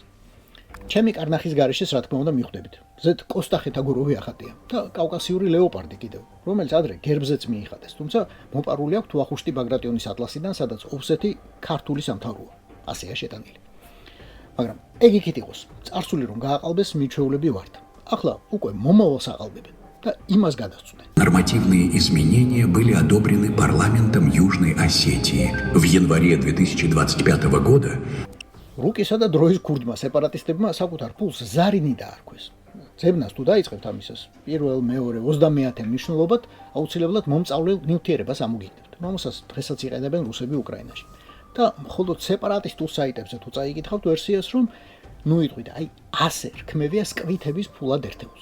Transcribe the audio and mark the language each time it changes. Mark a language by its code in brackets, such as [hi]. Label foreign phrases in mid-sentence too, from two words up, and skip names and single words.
[ka] ჩემი კარნახის გარეშეს, რა თქმა უნდა, მიხვდებით. ზედ კოსტა ხეთაგუროვი ახატია და კავკასიური ლეოპარდი კიდევ, რომელიც ადრე გერბზეც მიიხადეს, თუმცა მოპარული აქვს ვახუშტი ბაგრატიონის ატლასიდან, სადაც ოფსეთი ქართული სამთავროა. ასეა შეტანილი. მაგრამ ეგ იქით იყოს, წარსული რომ გააყალბეს, მიჩვეულები ვართ. ახლა უკვე მომავალს აყალბებენ და იმას გადასწყვეტენ. [ru] Нормативные изменения были одобрены парламентом Южной Осетии в январе 2025 года. [ka] რუკისა და დროის ქურდმა სეპარატისტებმა საკუთარ ფულს ზარინი დაარქვეს. ძებნას თუ დაიწყებთ ამისას, პირველ, მეორე, 30-ე მნიშვნელობად აუცილებლად მომწავლელ ნივთიერებას ამოგიგდებთ, რომელსაც დღესაც იყენებენ რუსები უკრაინაში. და მხოლოდ სეპარატისტულ საიტებზე თუ წაიკითხავთ ვერსიას, რომ ნუ იტყვით, აი ასე რქმევია სკვითების ფულად ერთეულს.